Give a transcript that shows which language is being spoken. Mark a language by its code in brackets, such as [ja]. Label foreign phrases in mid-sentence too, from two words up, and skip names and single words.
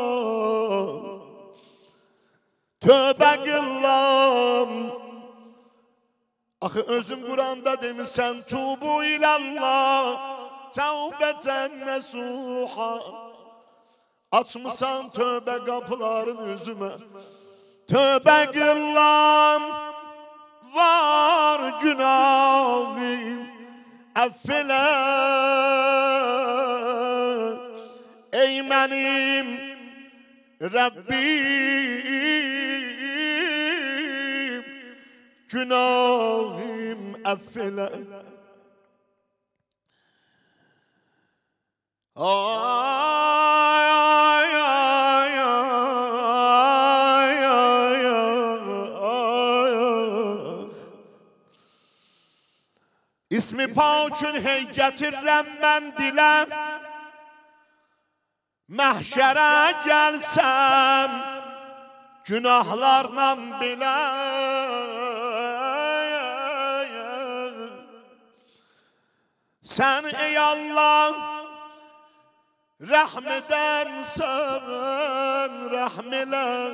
[az] Tövbe qıllam Axı özün Quranda demişsən [ar] توبوا إلى الله توبة نصوحا [az] Açmışsan tövbe kapıların üzüme Tövbe qıllam Var günahım Affele Ey mənim Rabbim Günahım affele Ay ay ay ay ay ay İsmi pakın hey gətirirəm mən dilə. Məhşərə gəlsəm günahlarla belə. Sən ey Allah rəhm edənsən, rəhm elə.